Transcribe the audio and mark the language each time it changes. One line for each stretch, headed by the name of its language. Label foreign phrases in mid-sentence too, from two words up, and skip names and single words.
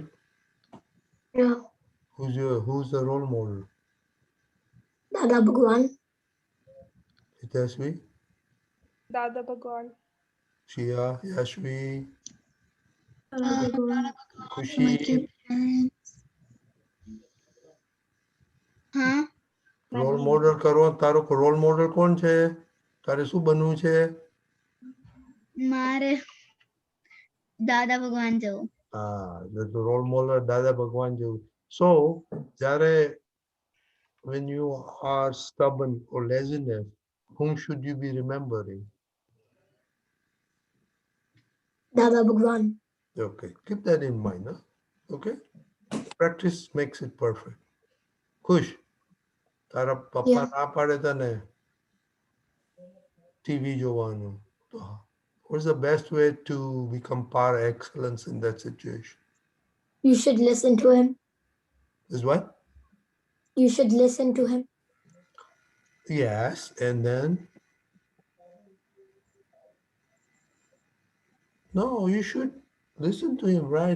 English: Yeah. Who's the role model? Dada Bhagwan. Tasvi, Dada Bhagwan. Shia, Yashvi, Dada Bhagwan. Like your Kushi. parents.
Gujarati: હા
English: role model
Gujarati: કરો તારો
English: role model
Gujarati: કોણ છે તારે શું બનવું છે મારે દાદા ભગવાન જવું
English: role model દાદા ભગવાન જેવું so જ્યારે when you are stubborn or laziness whom should you be remembering? Dada Bhagwan. Okay, keep that in mind, huh? Okay, practice makes it perfect. Khush,
Gujarati: તારા પપ્પા ના પાડે તને ટીવી જોવાનું તો
English: what's the best way to become par excellence in that situation? You should listen to him. Is what? You should listen to him. Yes, and then no, you should listen to him, right?